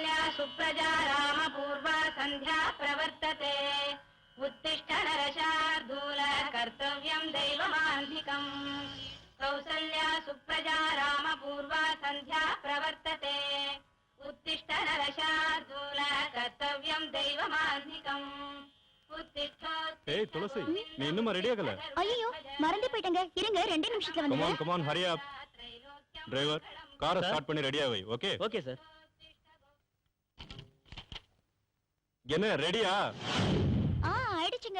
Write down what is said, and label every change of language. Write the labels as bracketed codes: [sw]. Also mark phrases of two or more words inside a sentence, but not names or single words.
[sa] सुप्रजा रामपूर्वा सन्ध्या प्रवर्तते उत्तिष्ठ नरशार्दूल कर्तव्यं दैवमान्धिकम् कौसल्या सुप्रजा रामपूर्वा सन्ध्या प्रवर्तते उत्तिष्ठ नरशार्दूल कर्तव्यं दैवमान्धिकम् [ta] ஏய் துளசி நீ இன்னும் ரெடி ஆகல? ஐயோ மறந்து போயிட்டங்க. இருங்க 2 நிமிஷத்துல வந்துறேன். [en] come on hurry up. [ta] டிரைவர் காரை ஸ்டார்ட் பண்ணி ரெடியா வை. ஓகே ஓகே சார். என்ன ரெடியா? ஆயிடுச்சுங்க.